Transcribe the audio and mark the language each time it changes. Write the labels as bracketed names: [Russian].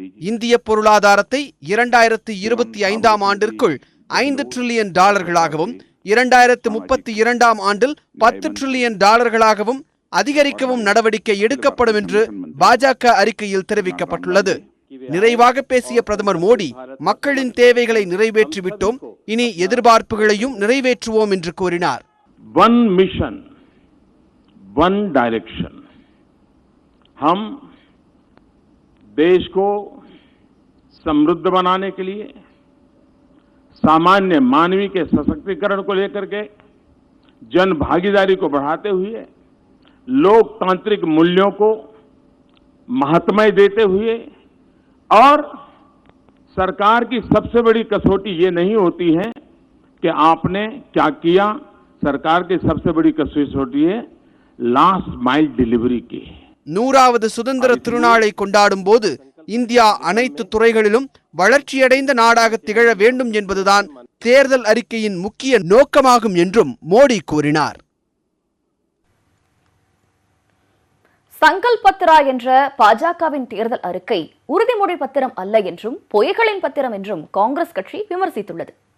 [Tamil] இந்திய பொருளாதாரத்தை 2025ஆம் ஆண்டிற்குள் $5 டிரில்லியன் 2032ஆம் ஆண்டில் $10 டிரில்லியன் அதிகரிக்கவும் நடவடிக்கை எடுக்கப்படும் என்று பாஜக அறிக்கையில் தெரிவிக்கப்பட்டுள்ளது. நிறைவாக பேசிய பிரதமர் மோடி, மக்களின் தேவைகளை நிறைவேற்றிவிட்டோம், இனி எதிர்பார்ப்புகளையும் நிறைவேற்றுவோம் என்று கூறினார். [English] One mission, one direction. [Hindi] हम देश को समृद्ध बनाने के लिए, सामान्य मानवी के सशक्तिकरण को लेकर के, जन भागीदारी को बढ़ाते हुए, लोकतांत्रिक मूल्यों को महत्व देते हुए, और सरकार की सबसे बड़ी कसौटी ये नहीं होती है कि आपने क्या किया, सरकार की सबसे बड़ी कसौटी है लास्ट माइल डिलीवरी की. [Tamil] 100வது சுதந்திர திருநாளை கொண்டாடும் போது இந்தியா அனைத்து துறைகளிலும் வளர்ச்சியடைந்த நாடாக திகழ வேண்டும் என்பதுதான் தேர்தல் அறிக்கையின் முக்கிய நோக்கமாகும் என்றும் மோடி கூறினார். சங்கல்ப் பத்ரா என்ற பாஜகவின் தேர்தல் அறிக்கை உறுதிமொழி பத்திரம் அல்ல என்றும் பொய்களின் பத்திரம் என்றும் காங்கிரஸ் கட்சி விமர்சித்துள்ளது.